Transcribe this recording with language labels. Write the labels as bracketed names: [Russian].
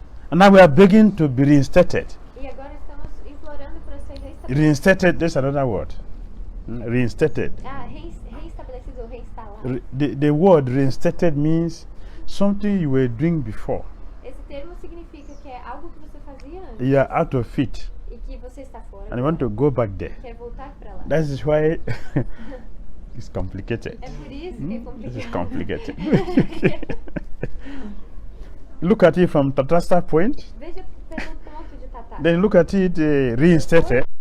[English] And now we are begging to be reinstated. [Portuguese] E agora estamos implorando para ser reestabelecido. [English] Reinstated, there's another word. Reinstated. [Portuguese] Ah, reestabelecido ou reinstalado. [English] The word reinstated means something you were doing before. [Portuguese] Esse termo significa que é algo que você fazia antes [English] You are out of it [Portuguese] e que você está fora. [English] and you want to go back there. [Portuguese] Quer voltar para lá. [English] That is why it's complicated. [Portuguese] É por isso que é [English] This is [Portuguese] complicado. [English] complicated. Look at it from Tatasta point, [Portuguese] Veja pelo ponto de tatá. [English] then look at it reinstated.